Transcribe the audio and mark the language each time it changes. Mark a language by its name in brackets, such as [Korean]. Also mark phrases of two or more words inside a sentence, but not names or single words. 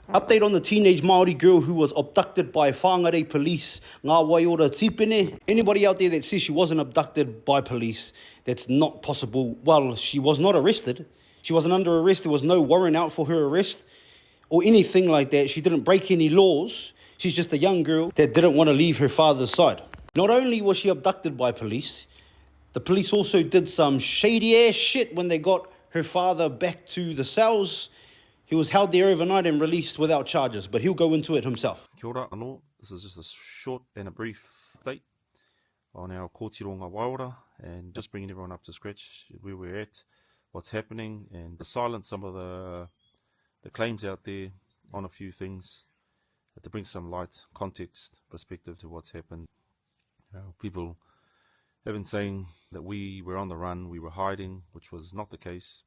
[English] Update on the teenage Māori girl who was abducted by whāngarei police. Ngā waiora tipene. Anybody out there that says she wasn't abducted by police, that's not possible. Well, she was not arrested. She wasn't under arrest. There was no warrant out for her arrest or anything like that. She didn't break any laws. She's just a young girl that didn't want to leave her father's side. Not only was she abducted by police, the police also did some shady ass shit when they got her father back to the cells. He was held there overnight and released without charges, but he'll go into it himself. [Māori] Kia ora anō. [English] This is just a short and a brief update on our kōtiro ngā waiora and just bringing everyone up to scratch where we're at, what's happening, and to silence some of the claims out there on a few things to bring some light, context, perspective to what's happened. People have been saying that we were on the run, we were hiding, which was not the case.